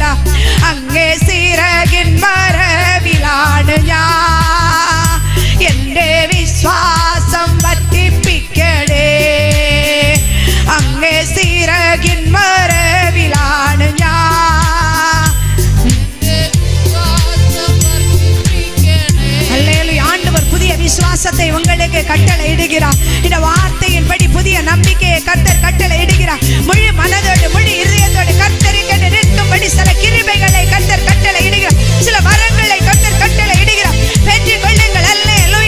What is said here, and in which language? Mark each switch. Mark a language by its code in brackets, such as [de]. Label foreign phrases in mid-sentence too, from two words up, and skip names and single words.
[ml] അങ്ങേ ചിറകിൻ മറവിലാണ് ഞാൻ, എന്റെ വിശ്വാസം വർദ്ധിപ്പിക്കണേ. അങ്ങേ ചിറകിൻ മറവിലാണ് ഞാൻ, എന്റെ വിശ്വാസം വർദ്ധിപ്പിക്കണേ. [ta] அல்லேலூயா. ஆண்டவர் புதிய விசுவாசத்தை உங்களுக்கு கட்டளை இடுகிறார். இந்த வார்த்தையின்படி புதிய நம்பிக்கையை கர்த்தர் கட்டளை இடுகிறார். முழு மனதோடு முழு இதயத்தோடு கர்த்தருக்கு நிற்கும்படி சில கிருபைகளை கர்த்தர் கட்டளை இடுகிறார். சில வரங்களை கர்த்தர் கட்டளை இடுகிறார். பெற்றுக் கொள்ளுங்கள். அல்லேலூயா.